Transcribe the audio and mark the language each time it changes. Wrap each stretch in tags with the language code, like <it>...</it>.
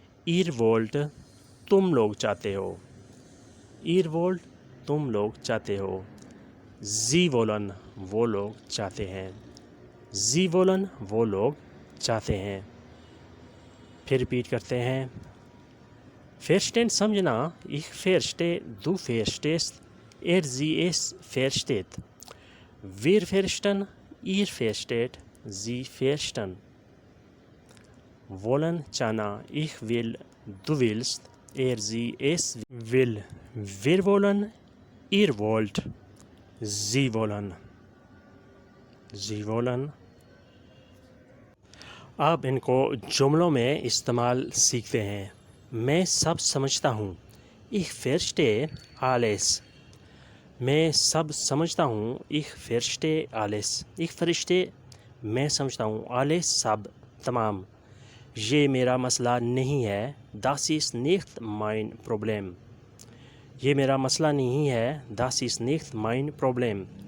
<de>Ihr wollt</de> <ur>تم لوگ چاہتے ہو. Ihr wollt تم لوگ چاہتے ہو.</ur> <de>Sie wollen</de> <ur>وہ لوگ چاہتے ہیں. Sie wollen وہ لوگ چاہتے ہیں. پھر ریپیٹ کرتے ہیں. Verstehen سمجھنا.</ur> <de>Ich verstehe, du verstehst, sie, es versteht. Wir verstehen, ihr versteht, sie verstehen. Wollen چاہنا. Ich will, du willst, sie, es will. Wir wollen, ihr wollt, sie wollen. Sie wollen.</de> <ur>اب ان کو جملوں میں استعمال سیکھتے ہیں. میں سب سمجھتا ہوں.</ur> <de>Ich verstehe alles.</de> <ur>میں سب سمجھتا ہوں.</ur> <de>Ich verstehe alles. Ich verstehe</de> <ur>میں سمجھتا ہوں. alles سب، تمام. یہ میرا مسئلہ نہیں ہے.</ur> <de>Das ist nicht mein Problem.</de> <ur>یہ میرا مسئلہ نہیں ہے.</ur> <de>Das ist nicht mein Problem.</de>